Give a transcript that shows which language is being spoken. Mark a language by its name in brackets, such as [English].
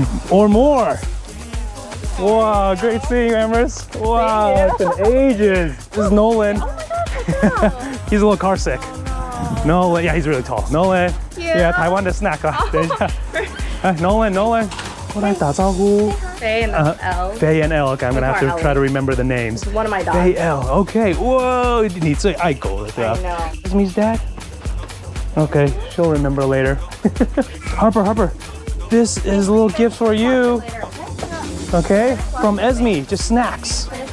[English] Or more. Wow, great seeing you, Amaris. Wow, it's been ages. This is Nolan. He's a little car sick. Nolan, yeah, he's really tall. Nolan, yeah, [Chinese] 台湾的 [English] snack 啊。 [Chinese] 等一下，哎 ，Nolan， 过来打招呼。 [English] Faye and L. Faye and L. Okay, I'm gonna have to try to remember the names. It's one of my dogs. Faye L. Okay. [Chinese] Whoa, 你最爱狗了，对吧？ [English] I know. Esme's dad. Okay, she'll remember later. Harper, this is a little gift for you. Okay, from Esme, just snacks.